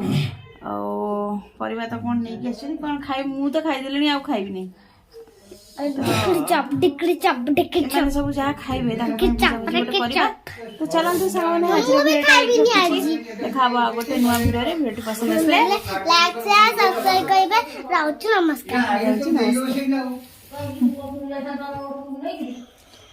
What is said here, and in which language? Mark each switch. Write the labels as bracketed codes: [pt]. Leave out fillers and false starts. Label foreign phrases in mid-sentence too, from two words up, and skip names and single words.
[or] ଆଉ ପରିବା ତ କଣ ନେଇକି ଆସିଛନ୍ତି କଣ ଖାଇବି। ମୁଁ ତ ଖାଇଦେଲିଣି ଆଉ ଖାଇବି ନାହିଁ। ଏମାନେ ସବୁ ଯାହା ଖାଇବେ ତାଙ୍କ କରିବା। ତ ଚାଲନ୍ତୁ ସାଙ୍ଗମାନେ ଦେଖା ହବ ଆଉ ଗୋଟେ ନୂଆ ଭିଡିଓରେ। ଭିଡିଓଟି ପସନ୍ଦ ଆସିଲେ [en] like share subscribe [hi] करें। नमस्कार। [or] ଯାଇଥାନ୍ତ ନେଇକି